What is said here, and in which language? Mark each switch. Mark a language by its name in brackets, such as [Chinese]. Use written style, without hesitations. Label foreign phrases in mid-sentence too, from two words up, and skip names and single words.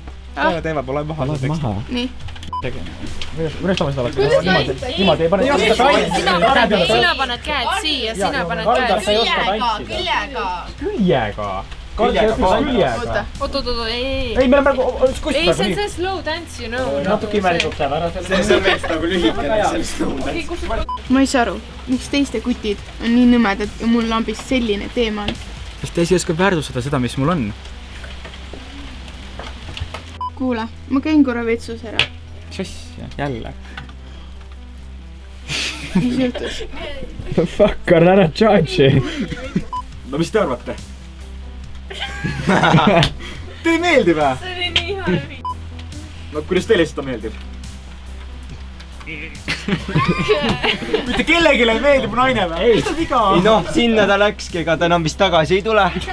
[Estonian] Ta ei ole teema, ma loen maha. Ta loeb maha. Nii. Kuidas ma seda oleks? Niimoodi ei pane. Sina paned käed siia, sina paned käed siia. Küljega. Küljega. Oot, ei. Ei, meil on praegu... Ei, see on see [English] slow dance, you know. [Estonian] Natuke imelikuks jääb ära. See on veits nagu lühikene. Ma ei saa aru, miks teiste kutid on nii nõmedad ja mul lambis selline teema on. Kas te ei oska väärtustada seda, mis mul on? Kuule, ma käin korra vetsus ära. Mis asja? Jälle? Mis juhtus? [English] The fuck, [Estonian] Karl, ära charge'i. No mis te arvate? Teile ei meeldi või? See oli nii halb. No kuidas teile seda meeldib? Mitte kellelegi ei meeldib naine või? Ei, noh, sinna ta läkski, ega ta enam vist tagasi ei tule.